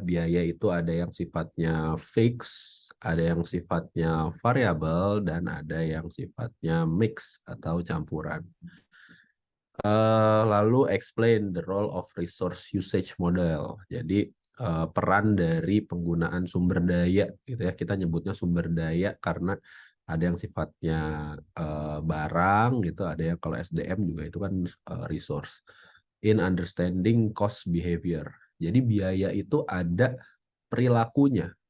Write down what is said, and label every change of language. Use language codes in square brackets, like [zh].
[id] Biaya itu ada yang sifatnya fix, ada yang sifatnya variabel, dan ada yang sifatnya mix atau campuran. [en] Lalu explain the role of resource usage model. [id] Jadi peran dari penggunaan sumber daya gitu ya. Kita nyebutnya sumber daya karena ada yang sifatnya barang gitu, ada yang kalau SDM juga itu kan resource. [en] In understanding cost behavior. [id] Jadi biaya itu ada perilakunya.